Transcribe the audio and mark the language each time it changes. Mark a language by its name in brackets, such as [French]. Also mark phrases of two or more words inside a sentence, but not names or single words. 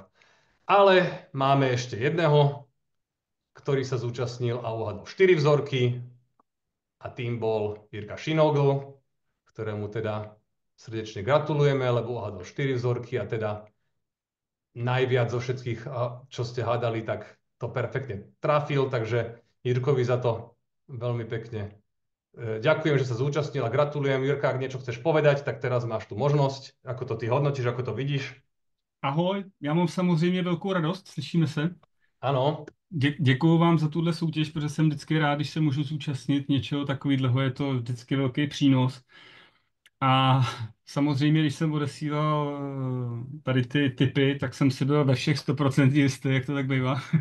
[Slovak] Ale máme ešte jedného, ktorý sa zúčastnil a uhádol 4 vzorky a tým bol Jirka Šinogl, ktorému teda srdečne gratulujeme, lebo uhádol 4 vzorky a teda najviac zo všetkých, čo ste hádali, tak to perfektne trafil, takže Jirkovi za to veľmi pekne ďakujem, že sa zúčastnil a gratulujem. Jirka, ak niečo chceš povedať, tak teraz máš tu možnosť. Ako to ty hodnotíš, ako to vidíš? [Czech] Ahoj, já mám samozřejmě velkou radost, slyšíme se. Ano. Děkuju vám za tuhle soutěž, protože jsem vždycky rád, když se můžu zúčastnit něčeho takového, je to vždycky velký přínos. A samozřejmě, když jsem odesílal tady ty tipy, tak jsem si byl ve všech 100% jistý, jak to tak bývá.